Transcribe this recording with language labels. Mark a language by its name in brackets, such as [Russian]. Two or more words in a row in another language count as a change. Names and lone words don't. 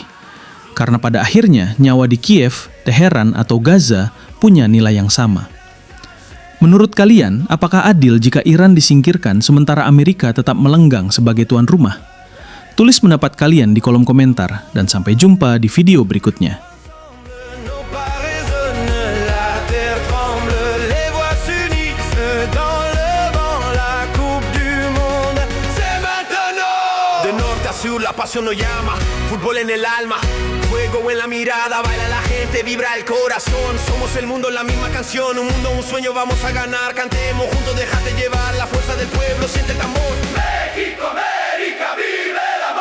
[Indonesian] Karena pada akhirnya, nyawa di Kiev, Teheran, atau Gaza punya nilai yang sama. Menurut kalian, apakah adil jika Iran disingkirkan sementara Amerika tetap melenggang sebagai tuan rumah? Tulis pendapat kalian di kolom komentar, dan sampai jumpa di video berikutnya. [French] Nos pas résonnent, la terre tremble, les voix s'unissent dans le vent, la coupe du monde, c'est maintenant. [Spanish] De norte a sur la pasión nos llama, fútbol en el alma, fuego en la mirada, baila la gente, vibra el corazón, somos el mundo, la misma canción, un mundo, un sueño, vamos a ganar, cantemos juntos, déjate llevar, la fuerza del pueblo, siente el tambor. México, América, vive.